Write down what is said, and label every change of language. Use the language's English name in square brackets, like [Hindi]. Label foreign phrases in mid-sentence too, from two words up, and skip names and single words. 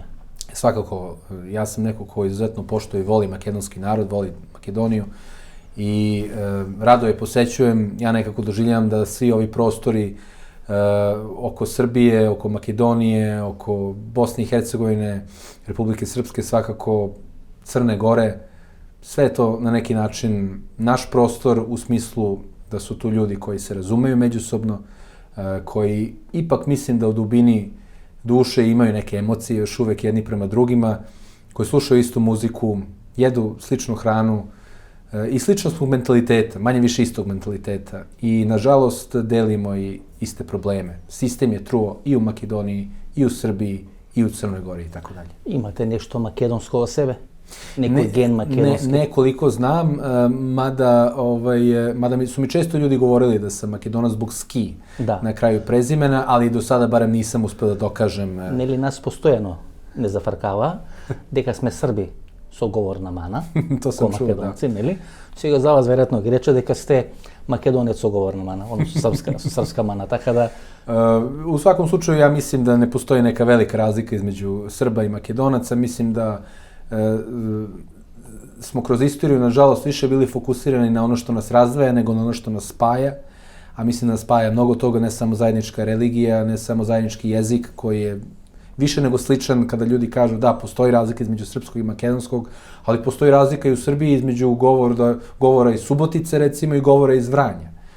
[Macedonian] Свакако, јас сум некој кој изуzetно поштува и воли македонски народ, воли Македонiju и радо je посеќувам. [Serbian] Ја некако доживљавам да сви ови простори око Србије, око Македонije, око Босне и Херцеговине, Републике Српске, свакако Црне Горе, sve to na neki način naš prostor u smislu da su tu ljudi koji se razumeju međusobno, koji ipak mislim da u dubini duše imaju neke emocije još uvek jedni prema drugima, koji slušaju istu muziku, jedu sličnu hranu i sličnog mentaliteta, manje više istog mentaliteta. I nažalost delimo i iste probleme. Sistem je truo i u Makedoniji, i u Srbiji, i u Crnoj Gori i tako dalje. [Macedonian] Imate nešto makedonsko o sebe? Некој ген македонски? [Serbian] Неколико знам, мада su mi često ljudi govorili da sam Makedonac zbog ski na kraju prezimena, ali do sada barem nisam uspeo da dokažem. [Macedonian] Нели нас постојано не зафркава дека сме Срби со говорна мана, [Serbian] to sam čuo, [Macedonian] македонци, нели? Сега за вас веројатно ги рече дека сте македонец со говорна мана, односно српска мана, така да... [Serbian] U svakom slučaju ja mislim da ne postoji neka velika razlika između Srba i Makedonaca. Mislim da smo kroz istoriju, nažalost, više bili fokusirani na ono što nas razdvaja nego na ono što nas spaja. A mislim da nas spaja mnogo toga, ne samo zajednička religija, ne samo zajednički jezik koji je više nego sličan kada ljudi kažu da, postoji razlika između srpskog i makedonskog, ali postoji razlika i u Srbiji između govora iz Subotice, recimo, i govora iz Vranja.